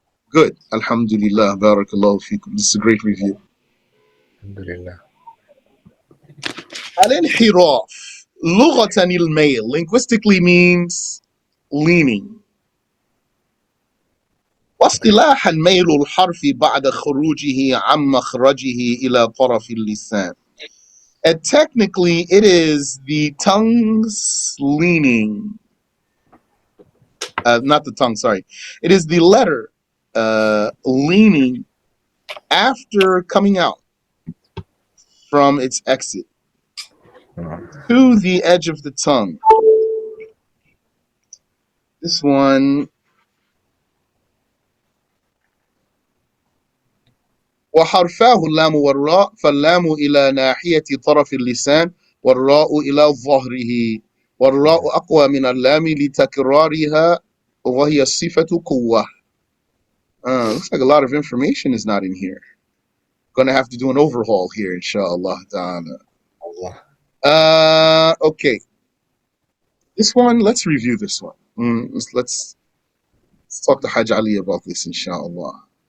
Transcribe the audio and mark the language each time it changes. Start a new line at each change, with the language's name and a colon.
English: Good. Alhamdulillah.
Arabic: Barakallahu feekum.
English: This is a great review. Alhamdulillah.
Arabic: Al-inhiraf. Lughatan al-mayl.
English: Linguistically means leaning.
Arabic: واصطلاحا ميل الحرف بعد خروجه عن مخرجه إلى طرف اللسان.
English: And technically, it is the tongue's leaning. Not the tongue, sorry. It is the letter leaning after coming out from its exit to the edge of the tongue. This one.
Arabic: وحرفاه اللام والراء فاللام إلى ناحية طرف اللسان والراء إلى ظهره والراء أقوى من اللام لتكرارها وهي صفة قوة.
English: Looks like a lot of information is not in here. Gonna have to do an overhaul here, inshallah ta'ala. Okay. This one, let's review this one. Let's talk to Hajj Ali about this, inshallah.